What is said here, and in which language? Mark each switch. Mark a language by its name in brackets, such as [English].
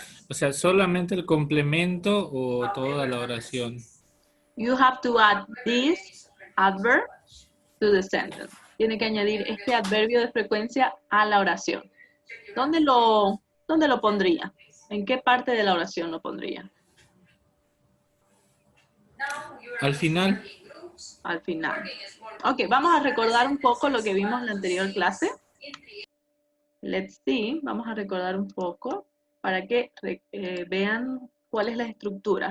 [Spanish] O sea, ¿solamente el complemento o toda la oración? [English] You have to add this adverb to the sentence. [Spanish] Tiene que añadir este adverbio de frecuencia a la oración. ¿Dónde lo pondría? ¿En qué parte de la oración lo pondría? Al final. Al final. Ok, vamos a recordar un poco lo que vimos en la anterior clase. [English] Let's see, [Spanish] vamos a recordar un poco para que vean cuál es la estructura.